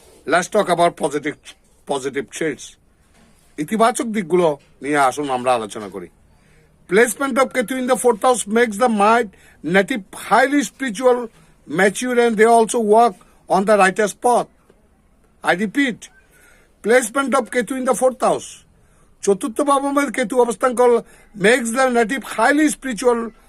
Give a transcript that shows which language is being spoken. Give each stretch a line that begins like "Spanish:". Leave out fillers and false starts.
English: Let's talk about positive traits.
Bangla: ইতিবাচক দিকগুলো নিয়ে আসুন আমরা আলোচনা করি।
English: Placement of Ketu in the fourth house makes the mind native highly spiritual, mature, and they also work on the righteous path. I repeat, placement of Ketu in the fourth house.
Bangla: চতুর্থ ভাবে কেতু অবস্থান করলে
English: Makes the native highly spiritual.